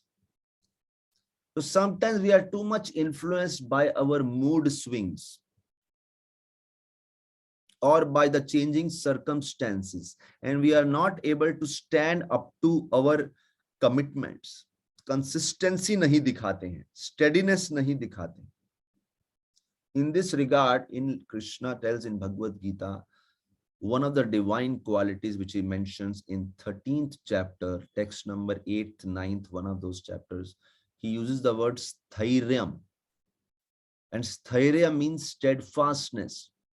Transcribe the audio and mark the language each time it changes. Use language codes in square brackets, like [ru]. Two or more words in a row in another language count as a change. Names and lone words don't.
[en] So sometimes we are too much influenced by our mood swings or by the changing circumstances, and we are not able to stand up to our commitments. [hi] Consistency नहीं दिखाते हैं, steadiness नहीं दिखाते हैं. [en] In this regard, in Krishna tells in Bhagavad Gita, one of the divine qualities which he mentions in 13th chapter, text number 8th, 9th, one of those chapters, he uses the word sthairyam. And sthairya means steadfastness.